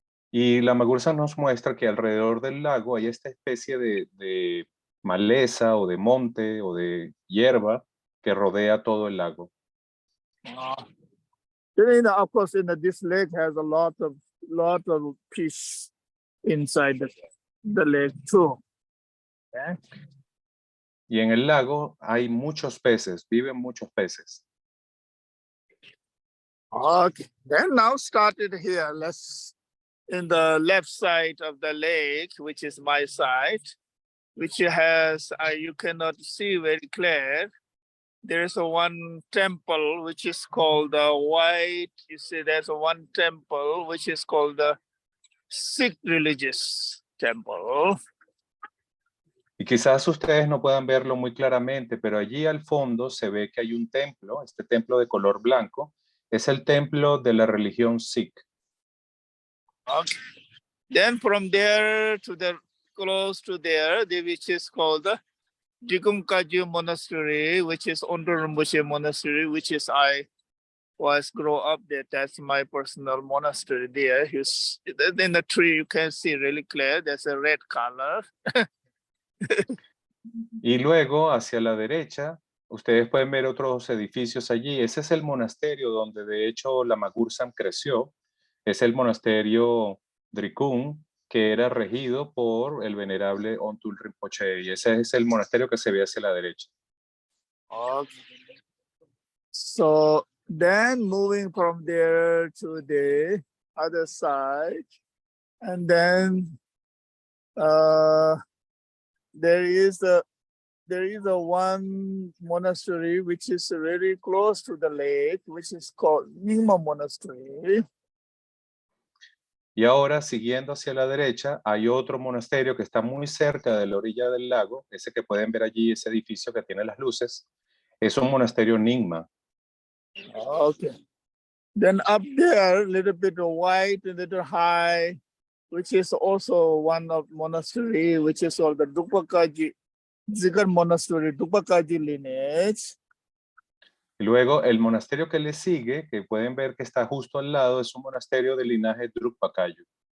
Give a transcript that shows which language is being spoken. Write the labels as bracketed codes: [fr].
[es] Y Lama Gursam nos muestra que alrededor del lago hay esta especie de maleza o de monte o de hierba que rodea todo el lago. [en] Of course, this lake has a lot of fish inside the lake too. Okay? [es] Y en el lago hay muchos peces, viven muchos peces. [en] Okay, then now started here. Let's in the left side of the lake, which is my side, which has you cannot see very clear, there is a one temple which is called the white. You see, there's a one temple which is called the Sikh religious temple. [es] Y quizás ustedes no puedan verlo muy claramente, pero allí al fondo se ve que hay un templo, este templo de color blanco, es el templo de la religión Sikh. [en] Okay. Then from there to the close to there, which is called the Jikumkaju Monastery, which is under Rimpoche Monastery, which is I was grow up there. That's my personal monastery there. In the tree, you can see really clear. There's a red color. [es] Y luego, hacia la derecha, ustedes pueden ver otros edificios allí. Ese es el monasterio donde, de hecho, Lama Gursam creció. Es el monasterio Drikung, que era regido por el venerable Ontul Rinpoche. Y ese es el monasterio que se ve hacia la derecha. [en] Okay. So then moving from there to the other side, and then there is a one monastery which is very close to the lake, which is called Nima Monastery. [es] Y ahora, siguiendo hacia la derecha, hay otro monasterio que está muy cerca de la orilla del lago. Ese que pueden ver allí, ese edificio que tiene las luces, es un monasterio Nyingma. [en] Okay. Then up there, a little bit white, a little high, which is also one of monastery, which is called the Dupakaji Zigar Monastery, Dupakaji lineage. [es] Y luego, el monasterio que le sigue, que pueden ver que está justo al lado, es un monasterio de linaje Drukpa Kagyu.